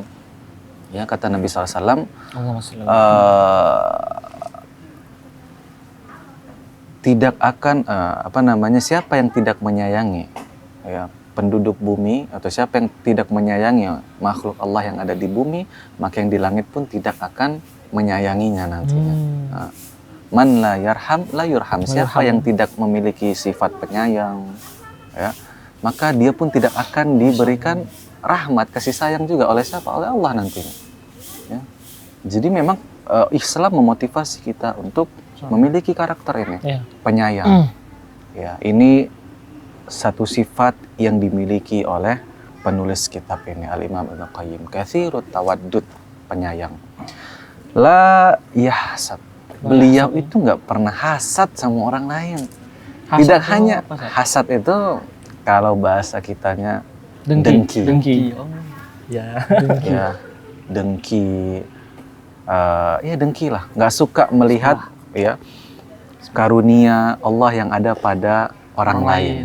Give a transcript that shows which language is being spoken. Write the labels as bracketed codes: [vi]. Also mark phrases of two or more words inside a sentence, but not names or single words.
[id] Ya, kata Nabi SAW, tidak akan siapa yang tidak menyayangi ya penduduk bumi, atau siapa yang tidak menyayangi makhluk Allah yang ada di bumi, maka yang di langit pun tidak akan menyayanginya nantinya. [ar] من لا يرحم لا يرحم. [id] Siapa yang tidak memiliki sifat penyayang, ya, maka dia pun tidak akan diberikan rahmat, kasih sayang juga oleh siapa? Oleh Allah nantinya. Ya. Jadi memang Islam memotivasi kita untuk memiliki karakter ini, penyayang. Ya, ini satu sifat yang dimiliki oleh penulis kitab ini, Al-Imam Ibnul Qayyim. [ar] كثير التودد, penyayang. لا يحسد. [id] Beliau itu nggak pernah hasad sama orang lain. Hasad Tidak itu hanya apa, Sat? hasad itu kalau bahasa kitanya Dengki. Oh, ya. ya dengki, ya dengki lah, nggak suka melihat ya karunia Allah yang ada pada orang lain.